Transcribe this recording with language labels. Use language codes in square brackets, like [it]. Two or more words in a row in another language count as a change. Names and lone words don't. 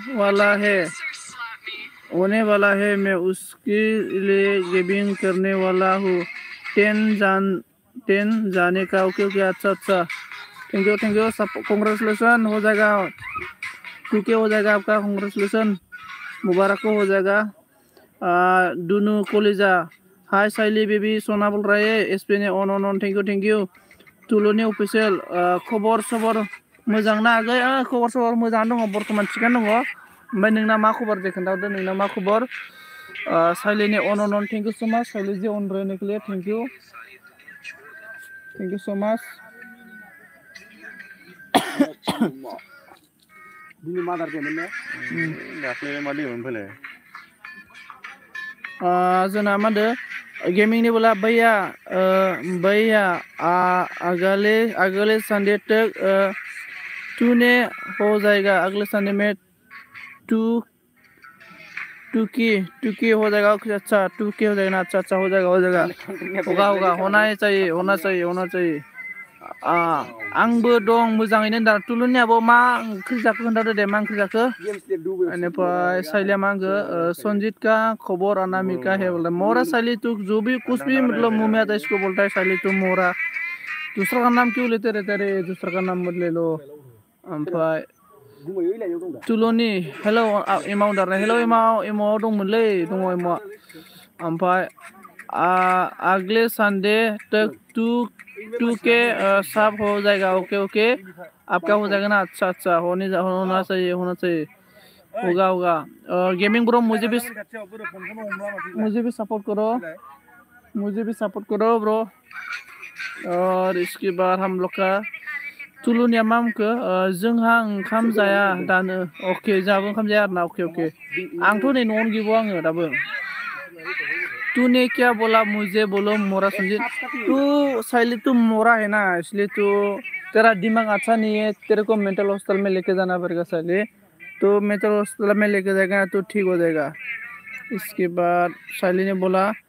[hi] वाला है मैं उसके लिए गेमिंग करने वाला हूँ 10 जाने का ओके अच्छा [en] thank you [hi] सब कांग्रेचुलेसन हो जाएगा 2K हो जाएगा आपका कांग्रेचुलेसन मुबारक हो जाएगा दुनू कलेजा हाय साइली बेबी सोना बोल रहा है [brx] एसपी ने ऑन [en] thank you [brx] तुलुनि ऑफिशियल खबर सबर मोजां ना आगै खबर सबर मोजां दङ बर्तमान थिगानो दङ ओमफ्राय नोंना मा खबर दे खोन्थाहरदो नोंना मा खबर साइलिनि अन [en] thank you so much [brx] साइलि जी अन रहने [en] thank you so much [brx] दिनै मादार देमोन ने दाख्लै मा देमोन फैलाय जोंना मा होनदो गेमिंनि [hi] बोला भैया अगले संडे तक तूने हो जाएगा अगले संडे में टूकी हो जाएगा अच्छा 2K हो जाएगा ना अच्छा हो जाएगा होगा होना [brx] चाहिए आंबो दं मोजाङैनो दा तुलुनियाबो मा ओंख्रि जाखो खोन्थादो दे मा ओंख्रि जाखो बेनिफ्राय साइलिया मा होनखो [hi] संजीत का खबर अनामिका है बोलता मोरा साइली तू जो भी कुछ भी मतलब मुंह में आता है इसको बोलता है साइली तू मोरा दूसरा का नाम क्यों लेते रहते रे दूसरा का नाम मत ले लो [brx] ओमफ्राय तुलुनि हेलौ इमाव दारना हेलौ इमाव दंमोनलै दङ इमाव ओमफ्राय [hi] अगले संडे तक 2K सब हो जाएगा ओके आपका हो जाएगा ना अच्छा होना चाहिए होगा [en] gaming bro [hi] मुझे भी सपोर्ट करो ब्रो और इसके बाद हम लोग का [brx] तुलुनिया मामखो जोंहा ओंखाम जाया दानो ओके जोंहाबो ओंखाम जाया आरोना ओके आंथ' नै न'आवनो गैबावा आङो दाबो [hi] तूने क्या बोला मुझे बोलो मोरा संजीत तू साइली तू मोरा है ना इसलिए तू तेरा दिमाग अच्छा नहीं है तेरे को [en] mental hospital [hi] में लेके जाना पड़ेगा साइली तो [en] mental hospital [hi] में लेके जाएगा तो ठीक हो जाएगा इसके बाद साइली ने बोला